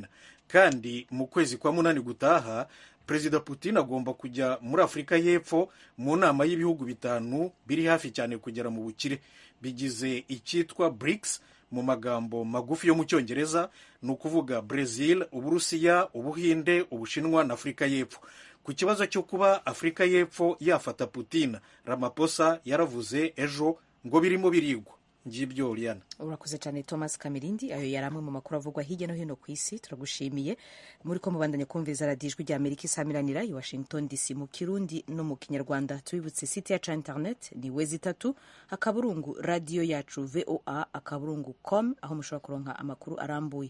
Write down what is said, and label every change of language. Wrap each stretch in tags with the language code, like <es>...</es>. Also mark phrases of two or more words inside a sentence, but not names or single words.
<rw>kandi mu kwezi kwa 8 gutaha, Perezida Putin agomba kujya muri Afrika y'Epfo mu nama y'ibihugu 5 biri hafi cyane kugera mu bukire, bigize icyitwa BRICS mu magambo magufi yo mu Cyongereza, ni ukuvuga Brazil, Uburusiya, Ubuhinde, Ubushinwa na Afrika y'Epfo. ku kibazo cyo kuba Afurika y'Epfo yafata Putin, Ramaphosa yaravuze ejo ngo birimo birigwa. Ngibyo Oriana.</rw> <rn>Urakoze cyane Thomas Kamirindi. Ayo yari amwe mu makuru avugwa hirya no hino ku isi. Turagushimiye muri ko mubandanya kumviza radiyo Ijwi ry'Amerika isamiranira i Washington DC mu Kirundi no mu Kinyarwanda. Tubibutse site yacu internet ni wezi3 akaburungu radio yacu VOA akaburungu com, aho mushobora kuronka amakuru arambuye.</rn>